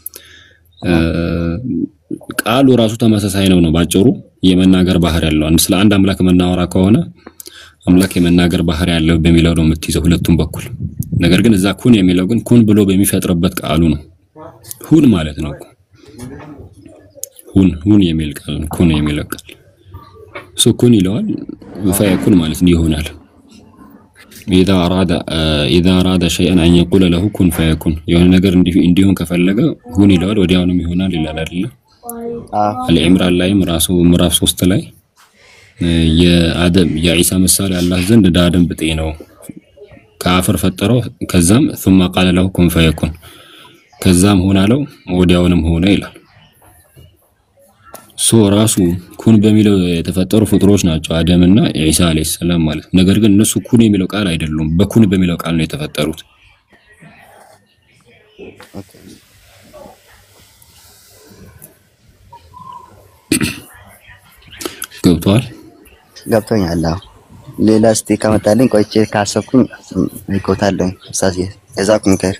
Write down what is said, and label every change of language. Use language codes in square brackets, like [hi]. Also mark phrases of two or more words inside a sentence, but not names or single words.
[am] ቃሉ ራሱ ተመሳሳይ ነው ባጭሩ የመናገር ባህሪ ያለው። ስለ አንድ አምላክ መናወራ ከሆነ አምላክ የመናገር ባህሪ ያለው በሚለው ነው የምትይዘው ሁለቱም በኩል። ነገር ግን እዛ ኩን የሚለው ግን ኩን ብሎ በሚፈጥርበት ቃሉ ነው። ሁን ማለት ነው ሁን የሚል ቃል ነው ኩን የሚል ቃል ኩን ይለዋል ፈየኩን ማለት ይሆናል [ar] إذا أراد شيئا أن يقول له كن فيكون [am] የሆነ ነገር እንዲሆን ከፈለገ ሁን ይለዋል ወዲያውንም ይሆናል ይላል አይደል አልኢምራን ላይ ምዕራፍ 3 ላይ የኢሳ ምሳሌ አላህ ዘንድ ዳደም ብጤ ነው ከአፈር ፈጠረው ከዛም [ar] ثم قال له كن فيكون [am] ከዛም ሆናለው ወዲያውንም ሆነ ይላል ራሱ ኩን በሚለው የተፈጠሩ ፍጥሮች ናቸው አደምና ኢሳ [ar] عليه السلام [am] ማለት ነገር ግን እነሱ ኩን የሚለው ቃል አይደሉም በኩን በሚለው ቃል ነው የተፈጠሩት ገብቶኛል ሌላ እስቲ ከመጣልኝ ቆይቼ ካሰብኩኝ ይቆታለኝ ኡስታዝ እዛኩም ከር